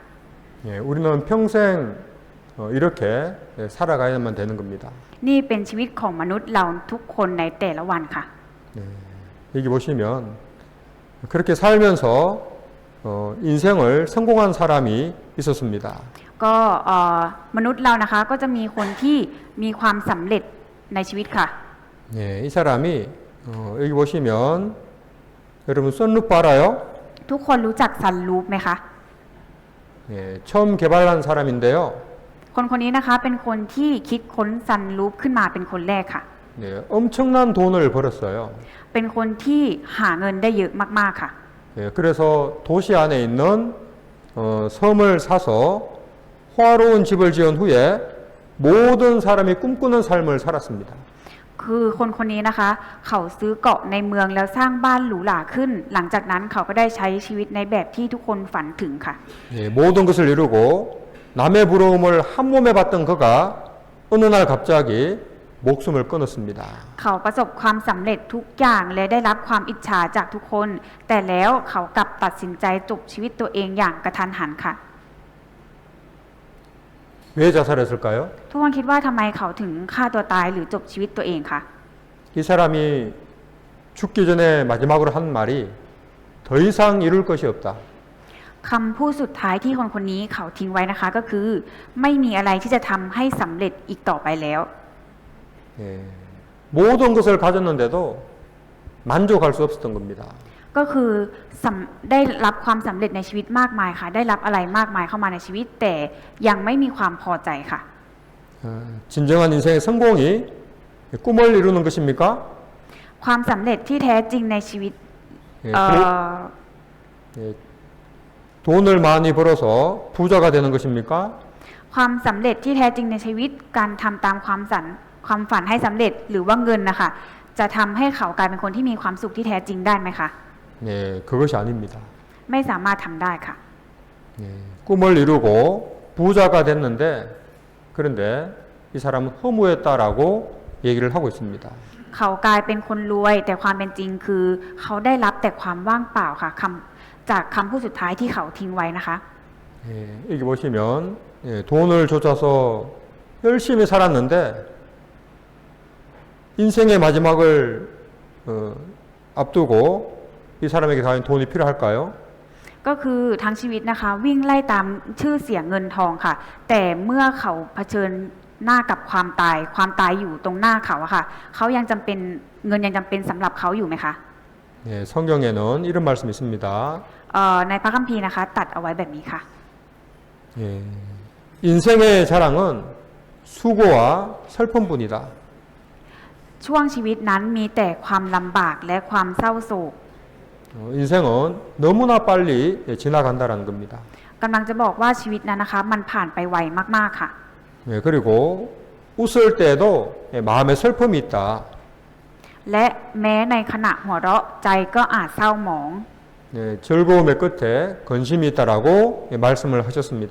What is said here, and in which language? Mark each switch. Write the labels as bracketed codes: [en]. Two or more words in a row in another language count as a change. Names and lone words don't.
[ko] 예, 우리는 평생 이렇게 살아가야만 되는 겁니다. [th] นี่เป็นชีวิตของมนุษย์เราทุกคนในแต่ละวันค่ะ [ko] 네, 여기 보시면 그렇게 살면서 인생을 성공한 사람이 있었습니다. [th] ก็มนุษย์เรานะคะก็จะมีคนที่มีความสำเร็จในชีวิตค่ะ [ko] 네, 이 사람이 여기 보시면 여러분 썬루프 알아요? [th] ทุกคนรู้จักซันรูฟไหมคะ [ko] 네, 처음 개발한 사람인데요. [th] คนนี้นะคะเป็นคนที่คิดค้นซันรูฟขึ้นมาเป็นคนแรกค่ะ [ko] 네, 엄청난 돈을 벌었어요. [th] เป็นคนที่หาเงินได้เยอะมากๆค่ะ [ko] 네, 그래서 도시 안에 있는 섬을 사서 호화로운 집을 지은 후에 모든 사람이 꿈꾸는 삶을 살았습니다. [th] คือคนนี้นะคะ เขาซื้อเกาะในเมืองแล้วสร้างบ้านหรูหราขึ้น หลังจากนั้นเขาก็ได้ใช้ชีวิตในแบบที่ทุกคนฝันถึงค่ะ [ko] 네, 모든 것을 이루고 남의 부러움을 한 몸에 받던 그가 어느 날 갑자기 목숨을 끊었습니다. [th] เขาประสบความสำเร็จทุกอย่างและได้รับความอิจฉาจากทุกคน แต่แล้วเขากลับตัดสินใจจบชีวิตตัวเองอย่างกระทันหันค่ะ [ko] 왜 자살했을까요? [th] ทุกคนคิดว่าทำไมเขาถึงฆ่าตัวตายหรือจบชีวิตตัวเองคะ [ko] 이 사람이 죽기 전에 마지막으로 한 말이 더 이상 이룰 것이 없다. [th] คำพูดสุดท้ายที่คนนี้เขาทิ้งไว้นะคะ ก็คือไม่มีอะไรที่จะทำให้สำเร็จอีกต่อไปแล้ว [ko] 예, 모든 것을 가졌는데도 만족할 수 없었던 겁니다. [th] ก็คือได้รับความสำเร็จในชีวิตมากมายค่ะ ได้รับอะไรมากมายเข้ามาในชีวิต แต่ยังไม่มีความพอใจค่ะ [ko] 진정한 인생의 성공이 꿈을 이루는 것입니까? [th] ความสำเร็จที่แท้จริงในชีวิต [ko] 예, 예, 돈을 많이 벌어서 부자가 되는 것입니까? [th] ความสำเร็จที่แท้จริงในชีวิตการทำตามความฝันให้สำเร็จหรือว่าเงินนะคะจะทำให้เขากลายเป็นคนที่มีความสุขที่แท้จริงได้ไหมคะ [ko] 네, 그것이 아닙니다. [th] ไม่สามารถทำได้ค่ะ [ko] 네, 꿈을 이루고 부자가 됐는데 그런데 이 사람은 허무했다라고 얘기를 하고 있습니다. [th] เขากลายเป็นคนรวยแต่ความเป็นจริงคือเขาได้รับแต่ความว่างเปล่าค่ะจากคำพูดสุดท้ายที่เขาทิ้งไว้นะคะ [ko] 예, 여기 보시면 예, 돈을 쫓아서 열심히 살았는데 인생의 마지막을 앞두고 이 사람에게 과연 돈이 필요할까요? [th] ก็คือทั้งชีวิตนะคะวิ่งไล่ตามชื่อเสียงเงินทองค่ะ แต่เมื่อเขาเผชิญหน้ากับความตายอยู่ตรงหน้าเขาอะค่ะเขายังจำเป็นเงินยังจำเป็นสำหรับเขาอยู่ไหมคะ [ko] 예, 성경에는 이런 말씀이 있습니다. [th] ในพระคัมภีร์นะคะตัดเอาไว้แบบนี้ค่ะ [ko] 예, 인생의 자랑은 수고와 슬픔뿐이다. [th] ช่วงชีวิตนั้นมีแต่ความลำบากและความเศร้าโศก [ko] 인생은 너무나 빨리 지나간다라는 겁니다. [th] กำลังจะบอกว่าชีวิตนั้นนะคะมันผ่านไปไวมากๆค่ะ [ko] 예, 그리고 웃을 때에도 마음에 슬픔이 있다. [th] และแม้ในขณะหัวเราะใจก็อาจเศร้าหมอง [ko] 예, 즐거움의 끝에 근심이 있다라고 말씀을 하셨습니다.